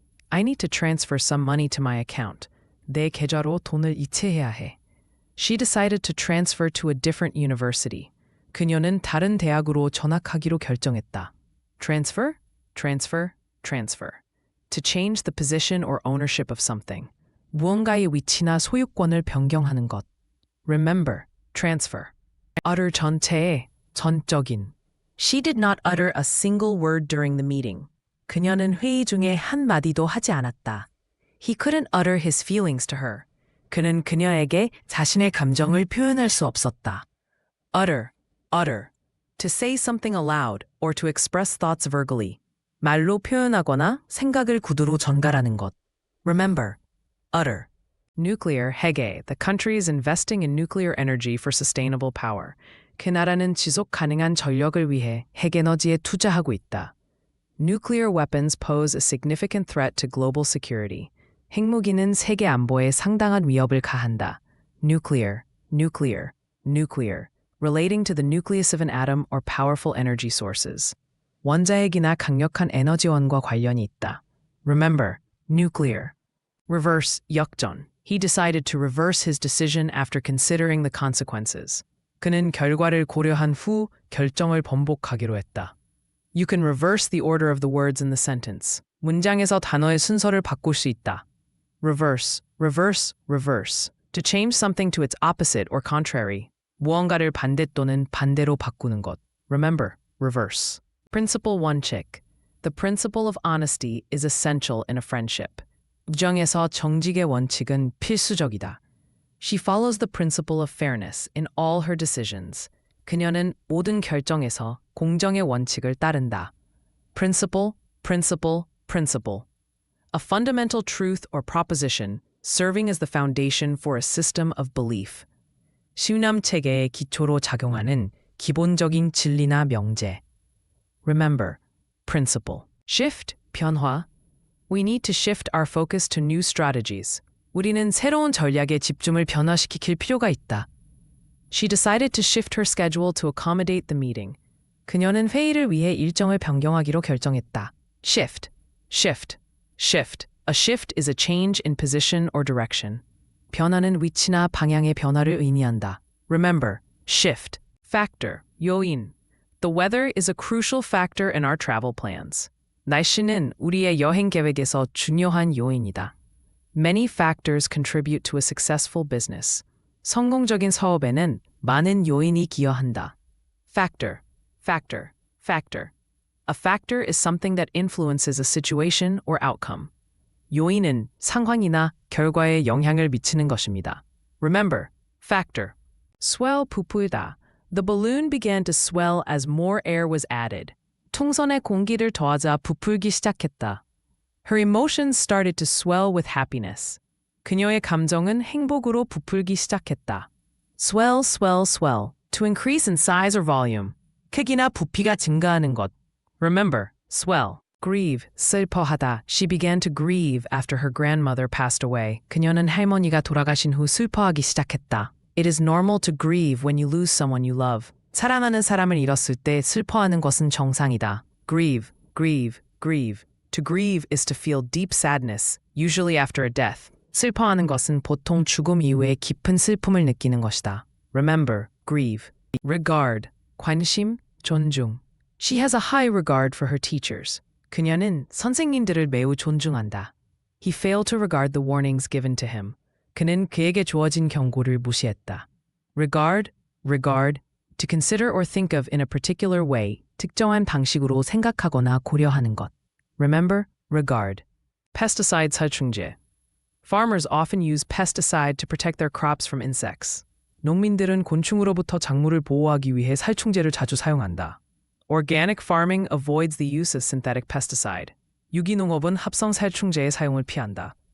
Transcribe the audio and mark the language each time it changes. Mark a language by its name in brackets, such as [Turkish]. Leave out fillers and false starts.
[English] I need to transfer some money to my account. [Korean] 내 계좌로 돈을 이체해야 해. [English] She decided to transfer to a different university. [Korean] 그녀는 다른 대학으로 전학하기로 결정했다. [English] Transfer, transfer, transfer. To change the position or ownership of something. [Korean] 무언가의 위치나 소유권을 변경하는 것. [English] Remember, transfer. [Korean] utter 전체의 전적인. [English] She did not utter a single word during the meeting. [Korean] 그녀는 회의 중에 한 마디도 하지 않았다. [English] He couldn't utter his feelings to her. [Korean] 그는 그녀에게 자신의 감정을 표현할 수 없었다. [English] utter, utter. To say something aloud or to express thoughts verbally. [Korean] 말로 표현하거나 생각을 구두로 전달하는 것. [English] Remember, utter. Nuclear, 핵에, the country is investing in nuclear energy for sustainable power. [Korean] 그 나라는 지속 가능한 전력을 위해 핵에너지에 투자하고 있다. [English] Nuclear weapons pose a significant threat to global security. [Korean] 핵무기는 세계 안보에 상당한 위협을 가한다. [English] Nuclear, nuclear, nuclear. Relating to the nucleus of an atom or powerful energy sources. [Korean] 원자핵이나 강력한 에너지원과 관련이 있다. [English] Remember, nuclear. Reverse, 역전. He decided to reverse his decision after considering the consequences. [Korean] 그는 결과를 고려한 후 결정을 번복하기로 했다. [English] You can reverse the order of the words in the sentence. [Korean] 문장에서 단어의 순서를 바꿀 수 있다. [English] Reverse, reverse, reverse. To change something to its opposite or contrary. [Korean] 무언가를 반대 또는 반대로 바꾸는 것. [English] Remember, reverse. Principle 원칙. The principle of honesty is essential in a friendship. [Korean] 우정에서 정직의 원칙은 필수적이다. [English] She follows the principle of fairness in all her decisions. [Korean] 그녀는 모든 결정에서 공정의 원칙을 따른다. [English] Principle, principle, principle. A fundamental truth or proposition serving as the foundation for a system of belief. [Korean] 시우남 체계의 기초로 작용하는 기본적인 진리나 명제. [English] Remember, principle. Shift, 변화. We need to shift our focus to new strategies. [Korean] 우리는 새로운 전략에 집중을 변화시킬 필요가 있다. [English] She decided to shift her schedule to accommodate the meeting. [Korean] 그녀는 회의를 위해 일정을 변경하기로 결정했다. [English] Shift, shift, shift. A shift is a change in position or direction. [Korean] 변화는 위치나 방향의 변화를 의미한다. [English] Remember, shift. Factor, 요인. The weather is a crucial factor in our travel plans. [Korean] 날씨는 우리의 여행 계획에서 중요한 요인이다. [English] Many factors contribute to a successful business. [Korean] 성공적인 사업에는 많은 요인이 기여한다. [English] Factor, factor, factor. A factor is something that influences a situation or outcome. [Korean] 요인은 상황이나 결과에 영향을 미치는 것입니다. [English] Remember, factor. Swell 부풀다. The balloon began to swell as more air was added. [Korean] 통선에 공기를 더하자 부풀기 시작했다. [English] Her emotions started to swell with happiness. [Korean] 그녀의 감정은 행복으로 부풀기 시작했다. [English] Swell, swell, swell. To increase in size or volume. [Korean] 크기나 부피가 증가하는 것. [English] Remember, swell. Grieve, 슬퍼하다. She began to grieve after her grandmother passed away. [Korean] 그녀는 할머니가 돌아가신 후 슬퍼하기 시작했다. [English] It is normal to grieve when you lose someone you love. [Korean] 사랑하는 사람을 잃었을 때 슬퍼하는 것은 정상이다. [English] Grieve, grieve, grieve. To grieve is to feel deep sadness, usually after a death. [Korean] 슬퍼하는 것은 보통 죽음 이후에 깊은 슬픔을 느끼는 것이다. [English] Remember, grieve. Regard, 관심, 존중. She has a high regard for her teachers. [Korean] 그녀는 선생님들을 매우 존중한다. [English] He failed to regard the warnings given to him. [Korean] 그는 그에게 주어진 경고를 무시했다. [English] Regard, regard. To consider or think of in a particular way, [Korean] 특정한 방식으로 생각하거나 고려하는 것. [English] Remember, regard. Pesticide 살충제. Farmers often use pesticide to protect their crops from insects. [Korean] 농민들은 곤충으로부터 작물을 보호하기 위해 살충제를 자주 사용한다. [English] Organic farming avoids the use of synthetic pesticide. [Korean] 유기농업은 합성 살충제의 사용을 피한다.